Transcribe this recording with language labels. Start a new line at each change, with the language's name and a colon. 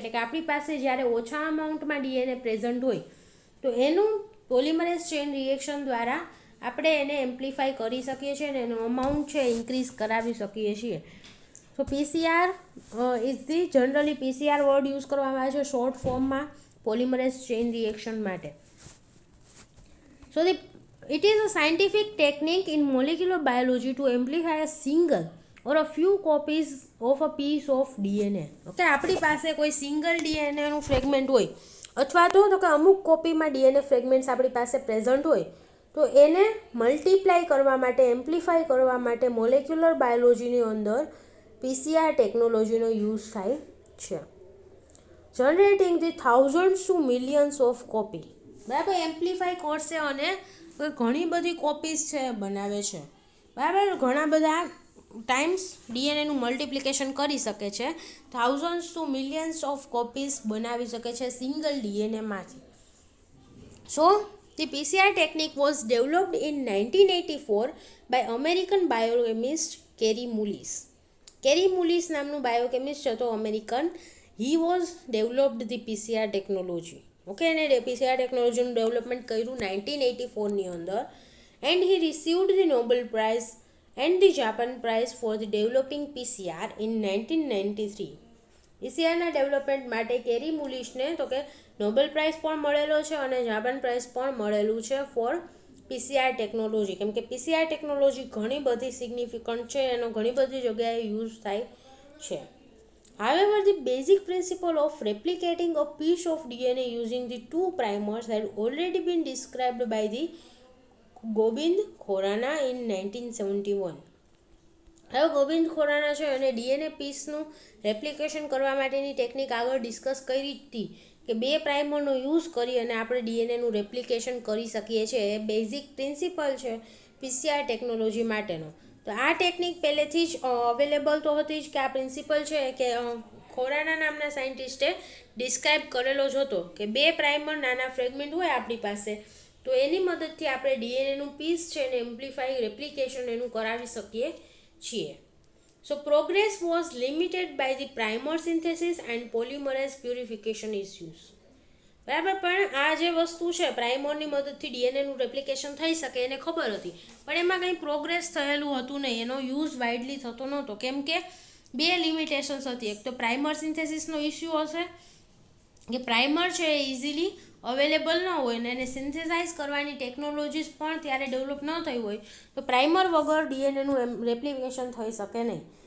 Gujarati: એટલે કે આપણી પાસે જ્યારે ઓછા અમાઉન્ટમાં ડીએનએ પ્રેઝન્ટ હોય તો એનું પોલિમરેઝ ચેન રિએક્શન દ્વારા આપણે એને એમ્પ્લિફાય કરી શકીએ છીએ અને એનો અમાઉન્ટ છે ઇન્ક્રીઝ કરાવી શકીએ છીએ. તો
English: PCR is the generally
Gujarati: PCR word use કરવામાં આવે છે શોર્ટ ફોર્મમાં પોલિમરેઝ ચેન રિએક્શન માટે.
English: So it is a scientific technique in molecular biology to amplify a single or a few copies of a piece of DNA.
Gujarati: Okay, આપણી પાસે કોઈ single ડીએનએનું fragment હોય અથવા તો કે અમુક કોપીમાં ડીએનએ ફ્રેગમેન્ટ્સ આપણી પાસે પ્રેઝન્ટ હોય તો એને મલ્ટીપ્લાય કરવા માટે, એમ્પ્લિફાય કરવા માટે મોલેક્યુલર બાયોલોજીની અંદર પીસીઆર ટેકનોલોજીનો યુઝ થાય છે.
English: generating the thousands to millions of copy,
Gujarati: બરાબર, એમ્પ્લિફાય કરશે અને ઘણી બધી કોપીઝ છે બનાવે છે, બરાબર, ઘણા બધા ટાઈમ્સ ડીએનએનું મલ્ટિપ્લિકેશન કરી શકે છે, thousands two millions of copies બનાવી શકે છે single ડીએનએમાંથી.
English: So the PCR technique was developed in 1984 by American biochemist Kary Mullis.
Gujarati: Kary Mullis નામનું બાયોકેમિસ્ટ હતો American.
English: He was developed the PCR technology.
Gujarati: Okay, એને PCR ટેકનોલોજીનું development કર્યું 1984ની અંદર
English: and he received the Nobel Prize and the Japan Prize for the developing PCR in 1993.
Gujarati: પીસીઆરના development માટે કેરી મુલિશને તો કે Nobel price પણ મળેલો છે અને જાપાન પ્રાઇઝ પણ મળેલું છે
English: For PCR technology.
Gujarati: કેમ કે પીસીઆર ટેકનોલોજી ઘણી બધી સિગ્નિફિકન્ટ છે, એનો ઘણી બધી જગ્યાએ યુઝ થાય છે.
English: However, the basic principle of replicating a piece of DNA using the two primers had already been described by the Govind Khorana in 1971.
Gujarati: હવે ગોવિંદ ખોરાના છે અને ડીએનએ પીસનું રેપ્લિકેશન કરવા માટેની ટેકનિક આગળ ડિસ્કસ કરી હતી કે 2 પ્રાઇમરનો યુઝ કરી અને આપણે ડીએનએનું રેપ્લિકેશન કરી શકીએ છીએ. એ બેઝિક પ્રિન્સિપલ છે પીસીઆર ટેકનોલોજી માટેનો. તો આ ટેકનિક પહેલેથી જ અવેલેબલ તો હતી જ કે આ પ્રિન્સિપલ છે કે ખોરાના નામના સાયન્ટિસ્ટે ડિસ્ક્રાઇબ કરેલો જ હતો કે 2 પ્રાઇમર નાના ફ્રેગમેન્ટ હોય આપણી પાસે તો એની મદદથી આપણે ડીએનએનું પીસ છે એને એમ્પ્લિફાઈ રેપ્લિકેશન એનું કરાવી શકીએ છીએ.
English: So progress was limited by the primer synthesis and polymerase purification issues.
Gujarati: બરાબર, પણ આ જે વસ્તુ છે પ્રાઇમરની મદદથી ડીએનએનું રેપ્લિકેશન થઈ શકે એને ખબર હતી, પણ એમાં કંઈ પ્રોગ્રેસ થયેલું હતું નહીં, એનો યુઝ વાઇડલી થતો નહોતો કેમ કે 2 લિમિટેશન્સ હતી. એક તો પ્રાઇમર સિન્થેસિસનો ઇસ્યુ હશે કે પ્રાઇમર છે એ ઇઝીલી અવેલેબલ ન હોય ને એને સિન્થેસાઇઝ કરવાની ટેકનોલોજીસ પણ ત્યારે ડેવલપ ન થઈ હોય તો પ્રાઇમર વગર ડીએનએનું રેપ્લિકેશન થઈ શકે નહીં.